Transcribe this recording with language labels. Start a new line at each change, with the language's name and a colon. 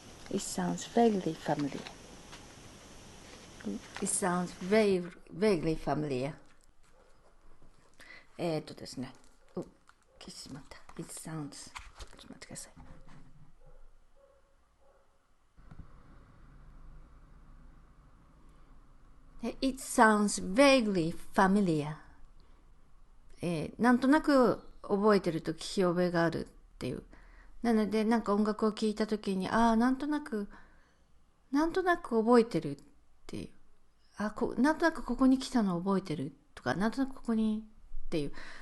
English: It sounds vaguely familiar. It sounds vaguely familiar.
Japanese: ですね。消してしまった。 It sounds. ちょっと待ってください。
English: It sounds vaguely familiar.
Japanese: なんとなく覚えてると聞き覚えがあるっていう。なので、なんか音楽を聴いたときに、なんとなく覚えてるっていう。なんとなくここに来たのを覚えてるとか、なんとなくここにっていう。